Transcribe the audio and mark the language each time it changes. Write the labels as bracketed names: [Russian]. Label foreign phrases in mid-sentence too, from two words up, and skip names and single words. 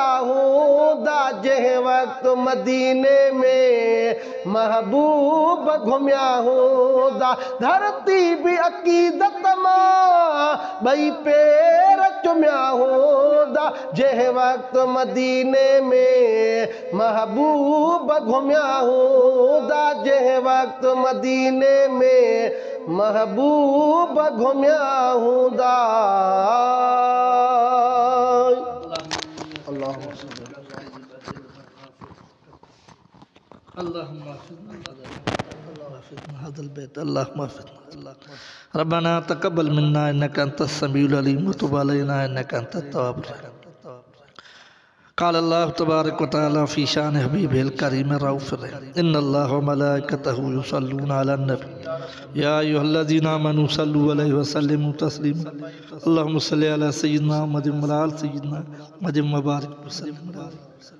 [Sindhi] हूंदा, जंहिं वक्त मदीने में महबूब घुमिया हूंदा, धरती भी अकीदत मां ॿई पेर चुमिया हूंदा, जंहिं वक्त मदीने में महबूब घुमिया हूंदा, जंहिं वक्त मदीने में महबूब घुमिया हूंदा। [Arabic] ربنا تقبل منا إنك أنت السميع العليم وتب علينا إنك أنت التواب الرحيم. قال الله تبارك وتعالى في شأن حبيبه الكريم رؤوف رحيم، إن الله وملائكته يصلون على النبي يا أيها الذين آمنوا صلوا عليه وسلموا تسليما. اللهم صل على سيدنا محمد وعلى آل سيدنا محمد وبارك وسلم.